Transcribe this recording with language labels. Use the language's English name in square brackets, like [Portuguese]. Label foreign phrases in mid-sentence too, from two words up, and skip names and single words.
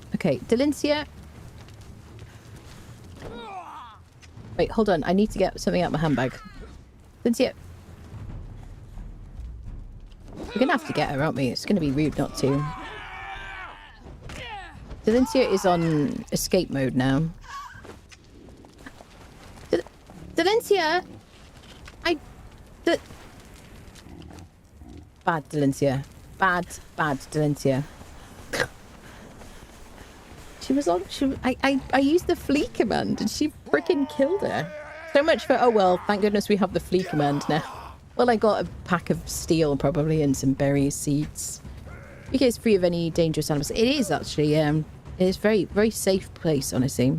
[English] Okay, Delincia. Wait, hold on. I need to get something out of my handbag. Delincia. We're gonna have to get her, aren't we? It's gonna be rude not to. Delincia is on escape mode now. Delincia! Bad Delincia. Bad Delincia. She was on... I used the flee command and she freaking killed her. So much for... Oh well, thank goodness we have the flee command now. Well, I got a pack of steel probably and some berry seeds. Because it's free of any dangerous animals. It is actually, it is very, very safe place, honestly.